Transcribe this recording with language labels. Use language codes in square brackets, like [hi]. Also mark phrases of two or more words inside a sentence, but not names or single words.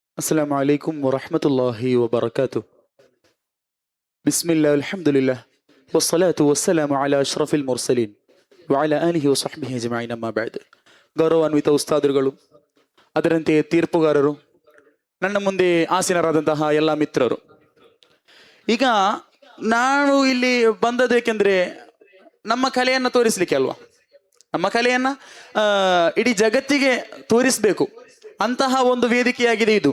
[ar] السلام عليكم ورحمة الله وبركاته. بسم الله والحمد لله والصلاة والسلام على أشرف المرسلين وعلى آله وصحبه أجمعين أما بعد. [kn] ಗೌರವಾನ್ವಿತ ಉಸ್ತಾದರುಗಳು, ಅದರಂತೆ ತೀರ್ಪುಗಾರರು, ನನ್ನ ಮುಂದೆ ಆಸೀನರಾದಂತಹ ಎಲ್ಲ ಮಿತ್ರರು, ಈಗ ನಾನು ಇಲ್ಲಿ ಬಂದದೇಕೆಂದ್ರೆ ನಮ್ಮ ಕಲೆಯನ್ನು ತೋರಿಸ್ಲಿಕ್ಕೆ ಅಲ್ವಾ? ನಮ್ಮ ಕಲೆಯನ್ನ ಇಡೀ ಜಗತ್ತಿಗೆ ತೋರಿಸ್ಬೇಕು ಅಂತಹ ಒಂದು ವೇದಿಕೆಯಾಗಿದೆ ಇದು.